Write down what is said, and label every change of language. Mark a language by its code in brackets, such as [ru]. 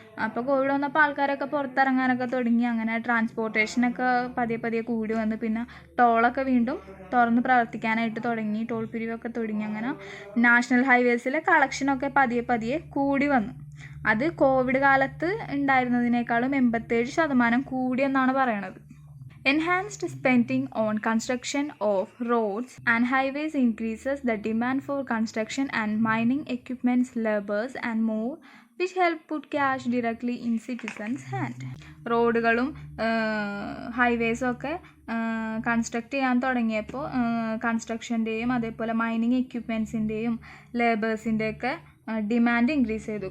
[ml] അപ്പോൾ കോവിഡ് വന്നപ്പോൾ ആൾക്കാരൊക്കെ പുറത്തിറങ്ങാനൊക്കെ തുടങ്ങി. അങ്ങനെ ട്രാൻസ്പോർട്ടേഷനൊക്കെ പതിയെ കൂടി വന്നു. പിന്നെ ടോളൊക്കെ വീണ്ടും തുറന്ന് പ്രവർത്തിക്കാനായിട്ട് തുടങ്ങി. ടോൾ പിരിവൊക്കെ തുടങ്ങി. അങ്ങനെ നാഷണൽ ഹൈവേസിലെ കളക്ഷനൊക്കെ പതിയെ കൂടി വന്നു. അത് കോവിഡ് കാലത്ത് ഉണ്ടായിരുന്നതിനേക്കാളും 87% കൂടിയെന്നാണ് പറയണത്. [en] Enhanced spending on construction of roads and highways increases the demand for construction and mining equipments, laborers and more, which help put cash directly in citizens' hand. [ml] റോഡുകളും ഹൈവേസും ഒക്കെ കൺസ്ട്രക്ട് ചെയ്യാൻ തുടങ്ങിയപ്പോൾ കൺസ്ട്രക്ഷൻ്റെയും അതേപോലെ മൈനിങ് എക്യുപ്മെൻറ്റ്സിൻ്റെയും ലേബേഴ്സിൻ്റെയൊക്കെ ഡിമാൻഡ് ഇൻക്രീസ് ചെയ്തു.